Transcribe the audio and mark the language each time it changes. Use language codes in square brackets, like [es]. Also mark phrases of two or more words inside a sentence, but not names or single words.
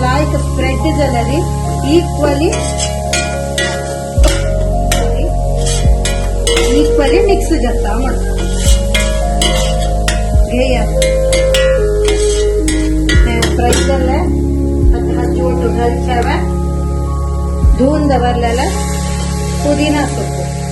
[kok] एक स्प्रेड जाल्यार इक्वली मिक्स जाता म्हणून घेया फ्राय जाल्ले आता हा जोट घालच्यावा धुवून दवरलेला पुदिना सोपू